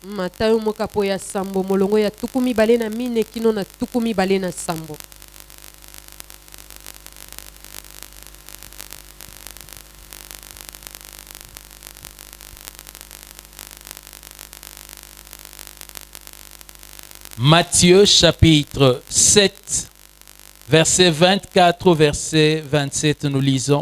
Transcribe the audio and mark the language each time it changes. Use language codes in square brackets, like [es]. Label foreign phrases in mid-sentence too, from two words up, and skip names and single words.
[ln] Matayo mokapo ya sambo molongo ya tukumi balena mine kino na tukumi balena sambo. [fr] Matthieu chapitre 7, verset 24 au verset 27, nous lisons.